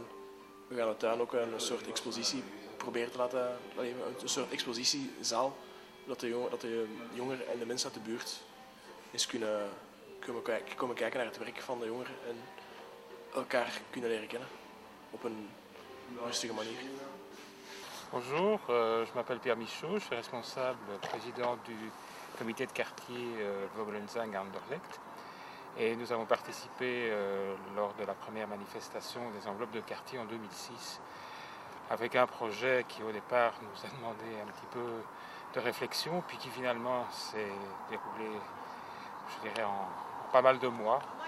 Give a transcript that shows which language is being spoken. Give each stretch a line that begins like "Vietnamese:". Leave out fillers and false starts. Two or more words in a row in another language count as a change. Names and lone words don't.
Dutch: We gaan de tuin ook een soort expositie proberen te laten, een soort expositiezaal, dat de jongeren en de mensen uit de buurt eens kunnen komen kijken naar het werk van de jongeren en elkaar kunnen leren kennen op een rustige manier.
French: Bonjour, je m'appelle Pierre Michaud, je suis responsable président du comité de quartier Vogelenzang à Anderlecht. Et nous avons participé lors de la première manifestation des enveloppes de quartier en 2006 avec un projet qui au départ nous a demandé un petit peu de réflexion puis qui finalement s'est déroulé, je dirais, en pas mal de mois.